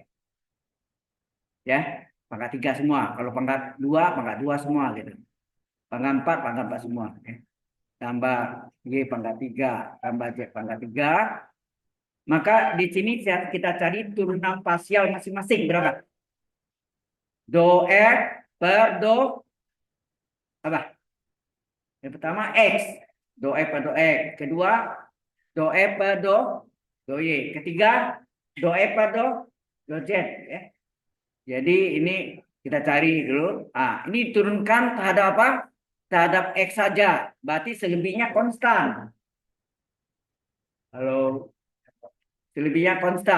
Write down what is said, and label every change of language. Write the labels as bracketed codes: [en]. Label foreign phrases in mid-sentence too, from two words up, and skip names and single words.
[id] Ya, pangkat 3 semua. Kalau pangkat 2 semua gitu. Pangkat 4 semua, ya. Tambah Y pangkat 3 tambah Z pangkat 3. Maka di sini kita cari turunan parsial masing-masing berapa? Do F per do apa? Yang pertama X. Do F per do X. Kedua do F per do Y. Ketiga do F per do Z, ya. Jadi ini kita cari dulu. Ini turunkan terhadap apa? Terhadap X saja. Berarti selebihnya konstan. Halo. Selebihnya konstan.